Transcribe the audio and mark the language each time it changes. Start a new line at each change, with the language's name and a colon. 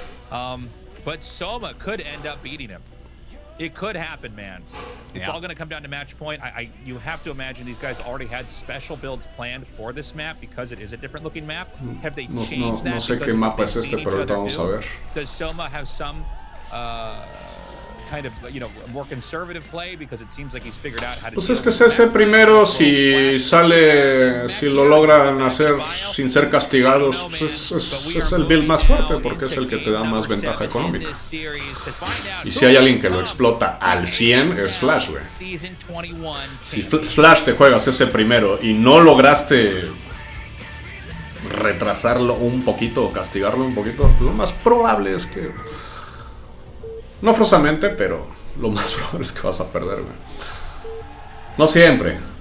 English: But Soma could end up beating him. It could happen, man. It's all going to come down to match point. You have to imagine these guys already had special builds planned for this map because it is a different looking map. Have they changed that?
Spanish: No sé qué mapa es este, pero ahorita vamos a ver.
English: Does Soma have some kind of, you know, more conservative play because it seems like he's figured out how to.
Spanish: Pues es que ese primero, si sale, si lo logran hacer sin ser castigados, pues es el build más fuerte porque es el que te da más ventaja económica. Y si hay alguien que lo explota al 100 es Flash, güey. Si Flash te juegas ese primero y no lograste retrasarlo un poquito o castigarlo un poquito, lo más probable es que, no forzosamente, pero lo más probable es que vas a perder, güey. No siempre.